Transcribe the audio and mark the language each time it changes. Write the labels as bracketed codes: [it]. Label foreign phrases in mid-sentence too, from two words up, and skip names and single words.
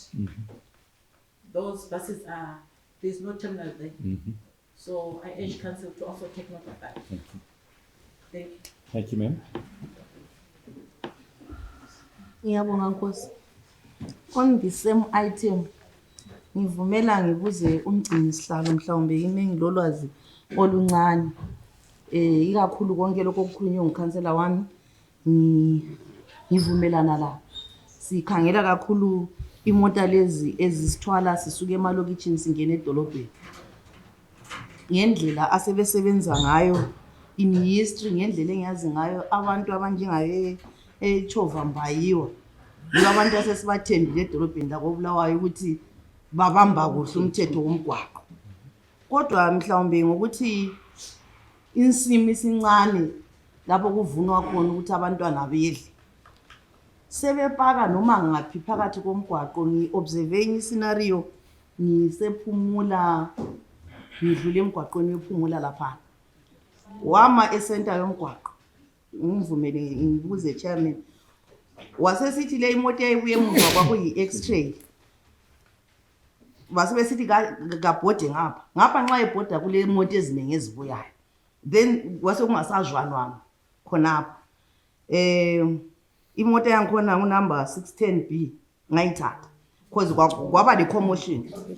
[en] Those buses there's no terminal there. So I urge council to also take note of that. Thank you. Thank you. Thank you, ma'am. [nd] Ngiyabonga Nkosi. [en] On the same item, [nd] ngivumela ngibuze umgcini sihlalo mhlawumbe yimi ngilolwazi oluncane. Ikakhulu konke lokho okukhulunywe ngikhansela wami ngivumelana la. Sikhangela kakhulu imota lezi ezisithwala sisuke emalokitshini singena edolobheni. Ngendlela asebesebenza ngayo [en] in history, [nd] ngendlela engiyazi ngayo abantu abanjengaye eChova Mbayiwa abantu asesibathembile edolobheni lakoBulawayo ukuthi babamba kuhle umthetho womgwaqo. Kodwa mhlawumbe ngokuthi insimi sincane lapho kuvunwa khona ukuthi abantwana bedle, sebepaka noma ngaphi phakathi komgwaqo. Ngi-observe enye iscenario ngisephumula ngidlule emgwaqweni wephumula lapha wama esenta yomgwaqo. Ngivumele ngibuze chairman, wasesithi le imoto eyayibuye emuva kwakuyi-X-Trail, basebesithi kabhode ngapha nxa ebhoda kule moto eziningi ezibuyayo, then kwase kungasazwanwa khonapho. Imoto yangikhona ngunumber 610B ngayithatha because kwaba le commotion.